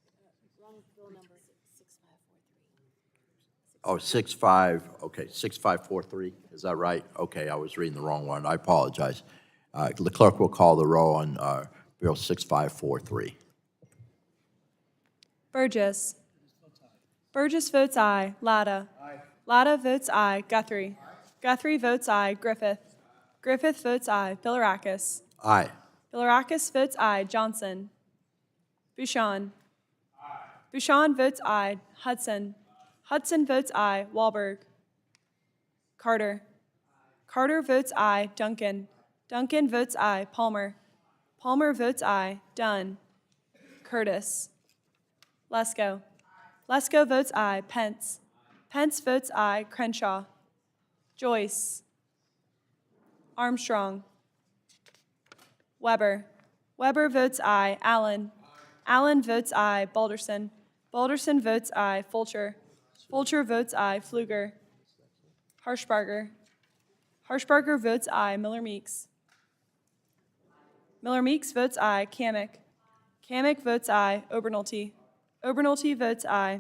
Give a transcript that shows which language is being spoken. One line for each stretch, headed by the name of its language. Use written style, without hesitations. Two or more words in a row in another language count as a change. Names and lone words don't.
English: Oh, 6543, is that right? Okay, I was reading the wrong one, I apologize. The clerk will call the roll on Bill 6543. Burgess. Burgess votes aye. Latta. Latta votes aye. Guthrie. Guthrie votes aye. Griffith. Griffith votes aye. Bilirakis. Aye. Bilirakis votes aye. Johnson. Bouchon. Bouchon votes aye. Hudson. Hudson votes aye. Wahlberg. Carter. Carter votes aye. Duncan. Duncan votes aye. Palmer. Palmer votes aye. Dunn. Curtis. Lesko. Lesko votes aye. Pence. Pence votes aye. Crenshaw. Joyce. Armstrong. Weber. Weber votes aye. Allen. Allen votes aye. Balderson. Balderson votes aye. Fulcher. Fulcher votes aye. Pfluger. Harshbarger. Harshbarger votes aye. Miller Meeks. Miller Meeks votes aye. Kamick. Kamick votes aye. Obernolte. Obernolte votes aye.